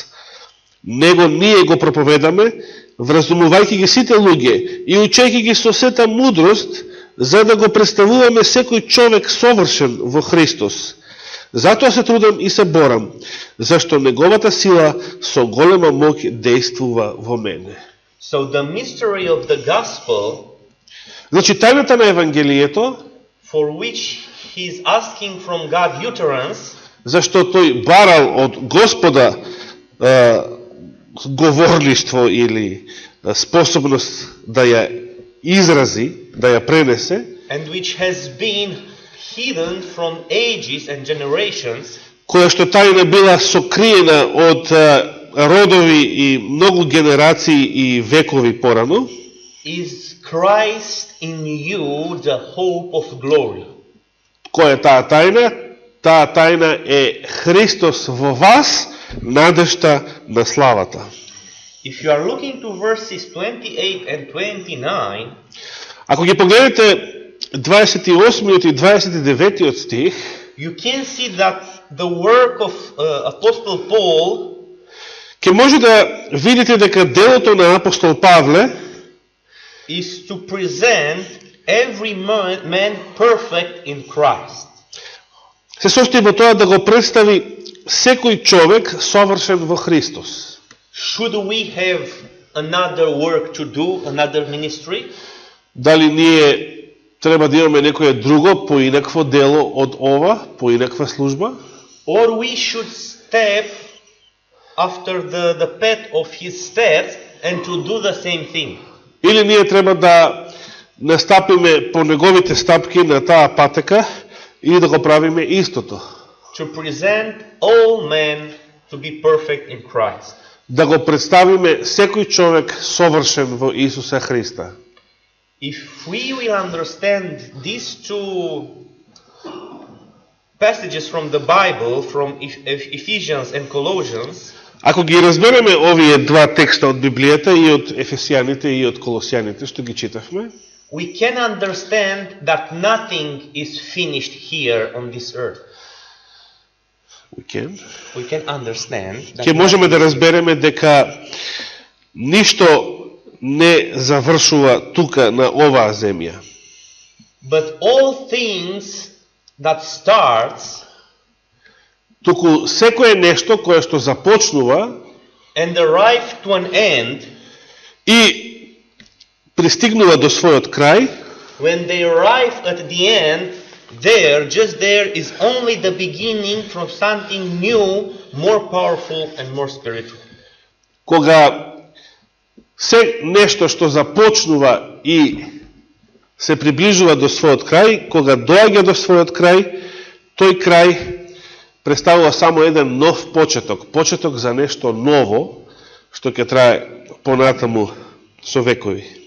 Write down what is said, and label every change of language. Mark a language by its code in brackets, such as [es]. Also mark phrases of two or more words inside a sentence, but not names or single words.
[mk] Него ние го проповедаме, вразумувајќи ги сите луѓе и учејќи ги со сета мудрост, за да го представуваме секој човек совршен во Христос. Затоа се трудам и се борам, зашто неговата сила со голема моќ действува во мене. [en] So the mystery of the gospel, [mk] Значи, тајната на Евангелието, [en] for which he is asking from God utterance, [mk] зашто тој барал од Господа говорништво или способност да ја изрази, да ја пренесе, [en] and which has been hidden from ages and generations, [mk] која што тајна била сокриена од родови и многу генерации и векови порано, [en] is Christ in you, the hope of glory. [mk] која е таа тајна? Таа тајна е Христос во вас, надежта на славата. [en] If you are looking to verses 28 and 29, [mk] Ако ги погледнете 28 и 29 стих, [en] you can see that the work of Apostle Paul [mk] ќе може да видите дека делото на апостол Павле [en] is to present every man perfect in Christ. [mk] се состои во тоа да го представи секој човек совршен во Христос. [en] Should we have another work to do, another ministry? [mk] Дали ние треба да имаме некое друго, поинакво дело од ова, поинаква служба? [en] Or we should step after the path of his steps and to do the same thing? [mk] Или ние треба да настапиме по неговите стапки на таа патека и да го правиме истото? [en] To present all men to be perfect in Christ. [mk] Да го представиме секој човек совршен во Исуса Христа. [en] If we will understand these two passages from the Bible, from Ephesians and Colossians, [mk] Ако ги разбереме овие два текста од Библијата и од Ефесијаните и од Колосијаните, што ги читавме, [en] we can understand that nothing is finished here on this earth. We can understand that [mk] ќе можеме да разбереме дека ништо не завршува тука на оваа земја. [en] But all things that starts [mk] Туку секое нешто кое што започнува [en] and arrive to an end, [mk] и пристигнува до својот крај, [en] when they arrive at the end, just there is only the beginning from something new, more powerful and more spiritual. [mk] кога се нешто што започнува и се приближува до својот крај, кога доаѓа до својот крај, тој крај представува само еден нов почеток за нешто ново, што ќе трае понатаму со векови.